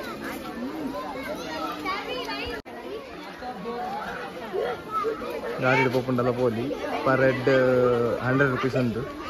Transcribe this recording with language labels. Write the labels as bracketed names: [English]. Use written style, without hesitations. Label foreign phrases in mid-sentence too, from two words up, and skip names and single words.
[Tulu] ಗಾಡಿ ಪೋಪುಂಡಲ್ಲ ಪೋಲಿ [English] per head 100 rupees [Tulu] ಉಂಟು